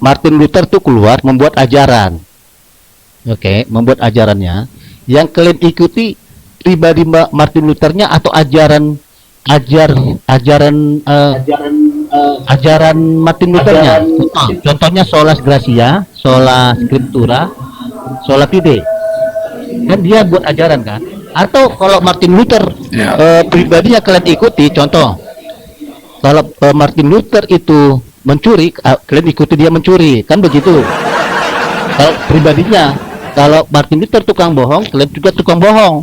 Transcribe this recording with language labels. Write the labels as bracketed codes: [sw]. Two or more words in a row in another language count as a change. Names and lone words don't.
[id] Martin Luther tuh keluar membuat ajaran. Oke, membuat ajarannya. Yang kalian ikuti pribadi Martin Luthernya atau ajaran Martin Luthernya. [la] Contohnya sola gratia, sola scriptura, sola fide. [id] Kan dia buat ajaran kan? Atau kalau Martin Luther Ya. pribadinya kalian ikuti, contoh Kalau Martin Luther itu mencuri, kalian ikuti dia mencuri, kan begitu. Kalau pribadinya, kalau Martin Luther tukang bohong, kalian juga tukang bohong.